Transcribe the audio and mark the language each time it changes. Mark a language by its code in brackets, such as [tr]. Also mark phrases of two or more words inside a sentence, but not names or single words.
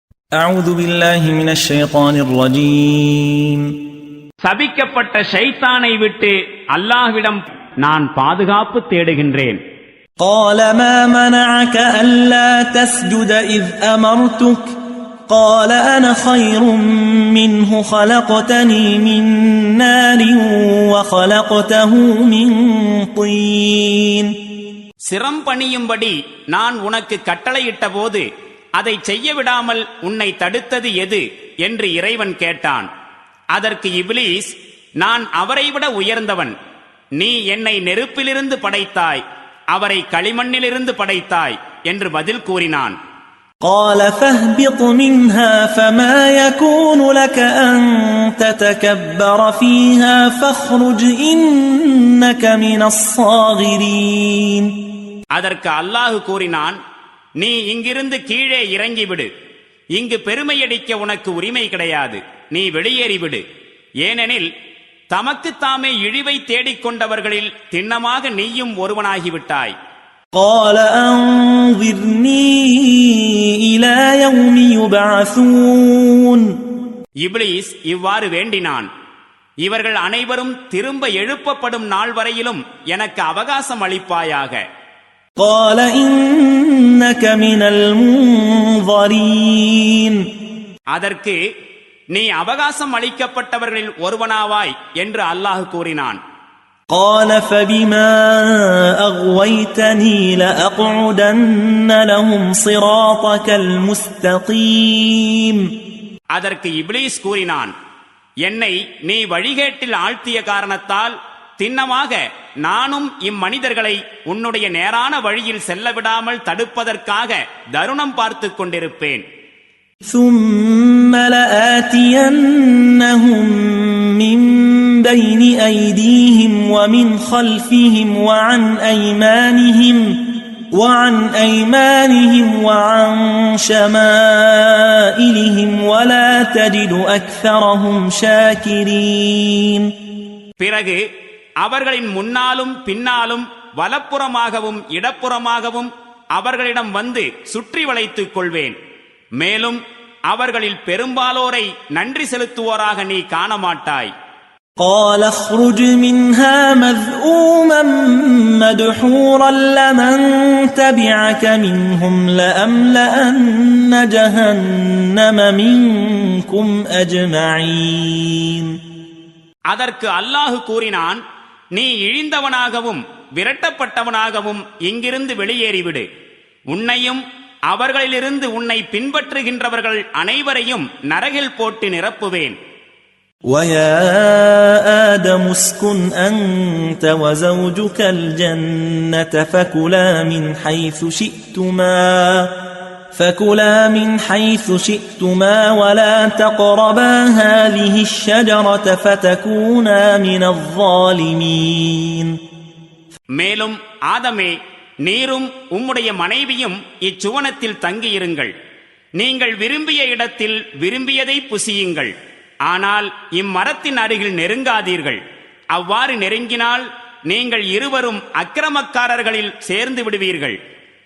[ar] أعوذ بالله من الشيطان الرجيم. [ta] சபிக்கப்பட்ட ஷைத்தானை விட்டு அல்லாஹ்விடம் நான் பாதுகாப்பு தேடுகின்றேன். [ar] قال ما منعك ألا تسجد إذ أمرتك قال أنا خير منه خلقتني من نار وخلقته من طين. [ta] சிரம் பணியும்படி நான் உனக்கு கட்டளையிட்ட போது அதை செய்ய விடாமல் உன்னை தடுத்தது எது என்று இறைவன் கேட்டான். அதற்கு இப்லீஸ், நான் அவரை விட உயர்ந்தவன், நீ என்னை நெருப்பிலிருந்து படைத்தாய், அவரை களிமண்ணிலிருந்து படைத்தாய் என்று பதில் கூறினான். [ar] قال فاهبط منها فما يكون لك أن تتكبر فيها فاخرج إنك من الصاغرين. [ta] அதற்கு அல்லாஹ் கூறினான், நீ இங்கிருந்து கீழே இறங்கிவிடு, இங்கு பெருமையடிக்க உனக்கு உரிமை கிடையாது, நீ வெளியேறிவிடு, ஏனெனில் தமக்கு தாமே இழிவை தேடிக்கொண்டவர்களில் திண்ணமாக நீயும் ஒருவனாகிவிட்டாய். [ar] قال أنظرني إلى يوم يبعثون. [ta] இப்லீஸ் இவ்வாறு வேண்டினான், இவர்கள் அனைவரும் திரும்ப எழுப்பப்படும் நாள் வரையிலும் எனக்கு அவகாசம் அளிப்பாயாக. [ar] قال إنك من المنظرين. [ta] அதற்கு நீ அவகாசம் அளிக்கப்பட்டவர்களில் ஒருவனாவாய் என்று அல்லாஹ் கூறினான். [ar] قال فبما أغويتني لأقعدن لهم صراطك المستقيم. [ta] அதற்கு இப்லீஸ் கூறினான், என்னை நீ வழிகேட்டில் ஆழ்த்திய காரணத்தால் திண்ணமாக நானும் இம்மனிதர்களை உன்னுடைய நேரான வழியில் செல்ல விடாமல் தடுப்பதற்காக தருணம் பார்த்து கொண்டிருப்பேன். [ar] ثم لآتينهم من بين أيديهم ومن خلفهم وعن أيمانهم وعن شمائلهم ولا تجد أكثرهم شاكرين. [ta] பிறகு அவர்களின் முன்னாலும் பின்னாலும் வலப்புறமாகவும் இடப்புறமாகவும் அவர்களிடம் வந்து சுற்றி வளைத்துக் கொள்வேன். மேலும் அவர்களில் பெரும்பாலோரை நன்றி செலுத்துவோராக நீ காண மாட்டாய். [ar] قال اخرج منها مذءوما مدحورا لمن تبعك منهم لأملأن جهنم منكم أجمعين. [ta] அதற்கு அல்லாஹ் கூறினான், நீ இழிந்தவனாகவும் விரட்டப்பட்டவனாகவும் இங்கிருந்து வெளியேறிவிடு, உன்னையும் அவர்களிலிருந்து உன்னை பின்பற்றுகின்றவர்கள் அனைவரையும் நரகில் போட்டு நிரப்புவேன். [ar] وَيَا آدَمُ اسْكُنْ أَنْتَ وَزَوْجُكَ الْجَنَّةَ فَكُلَا مِنْ حَيْثُ شِئْتُمَا وَلَا تَقْرَبَا هَذِهِ الشَّجَرَةَ فَتَكُونَا مِنَ الظَّالِمِينَ. [ta] மேலும் ஆதமே, நீரும் உம்முடைய மனைவியும் இச்சுவனத்தில் தங்கியிருங்கள், நீங்கள் விரும்பிய இடத்தில் விரும்பியதை புசியுங்கள், ஆனால் இம்மரத்தின் அருகில் நெருங்காதீர்கள், அவ்வாறு நெருங்கினால் நீங்கள் இருவரும் அக்கிரமக்காரர்களில் சேர்ந்து விடுவீர்கள்.